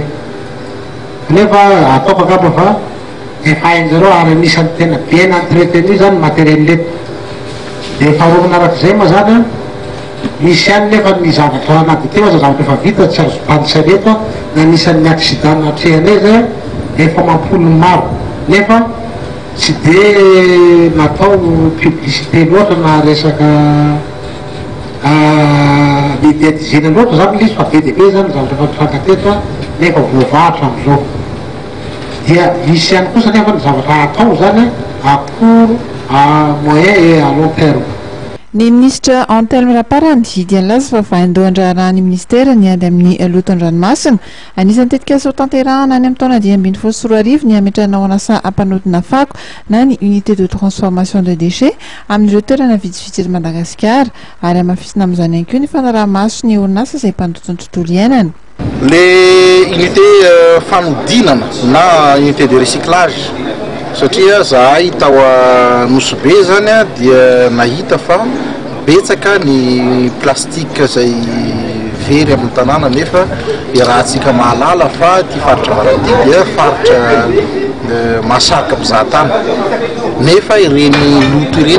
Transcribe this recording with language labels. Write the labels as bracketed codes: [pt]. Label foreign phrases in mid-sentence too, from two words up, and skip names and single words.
[mg] nefa ataoko angamba fa efa hainjareo ary anisan'ny tena [fr] bien entretenu [mg] zany matériel leto dia faharovana arak'izay moa zany misy ihany nefa ny zavatra anaty teo aza zavatra efa vita tsy azo pandisa leto na anisan'ny accident natrehanay zay efa mampolo maro nefa tsy dia natao publicité loatra na resaka médiatisena loatra zany lizy fa be dia be zany zavatra fampitranga teto nefa voavahatra am'izao dia misy ihany kosa nefa ny zavatra atao zany akory [fr] à moyen et à long terme. [mg] Ny ministra Antelme Rapara nividy an'laza fa vaindohan-draharahan'ny ministera ny ady amin'ny loton-dranomasina anisan'ny tetika asa ho tanterahana any amin'ny taona 2024 ny ametrahana ao anasa ampanodina fako na ny [fr] unité de transformation de déchets [mg] amin'ireo toerana vitsivitsy eto Madagasikara ary amafisina amin'izany ihany koa ny fanaraha-maso ny orinasa izay mpandoto ny tontolo iainana. [fr] Les unités [mg] fanodinana na [fr] unité de recyclage [mg] satria zahay tao Nosobe zany dia nahita fa betsaka ny plastika zay very amin'ny tanàna nefa rahantsika mahalala fa ty faritra varady dia faritra masaka mpizahatany nefa ireny loto ireny